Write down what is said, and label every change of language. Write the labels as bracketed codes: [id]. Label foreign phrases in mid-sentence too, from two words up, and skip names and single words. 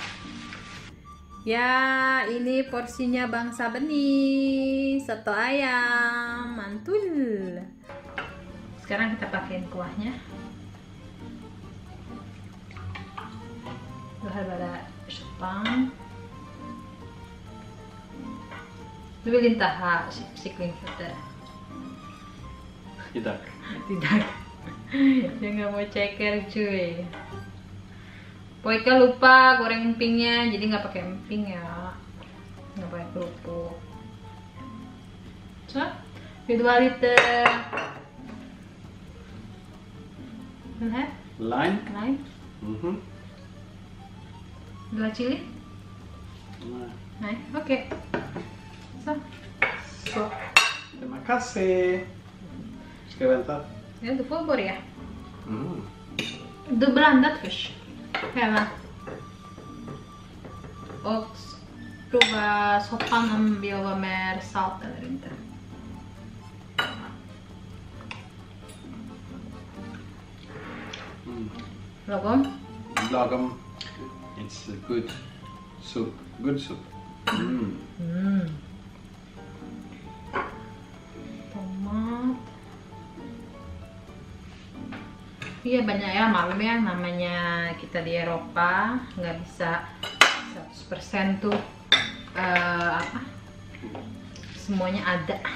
[id] Ya, ini porsinya bangsa benih soto ayam mantul. Sekarang kita pakein kuahnya. [sv] Bara Jepang. Du vill inte ha kycklingfötter? [id] Tidak. Tidak. Dia nggak mau ceker cuy. Poika lupa goreng empingnya, jadi nggak pakai emping ya, nggak pakai kerupuk. [en] So, 2 liter. Lime. Lime. 2 chili. [sv] Nej, okej. Så. [id] Terima kasih. [sv] Ska jag vänta? Ja, du får börja. Du blandat först. Hela. Och prova soppan om vi har mer salt eller inte. Lagom? Lagom. [en] It's a good soup. Good soup. [id] Tomat. Iya banyak ya, maklum ya, namanya kita di Eropa nggak bisa 100% tuh apa semuanya ada.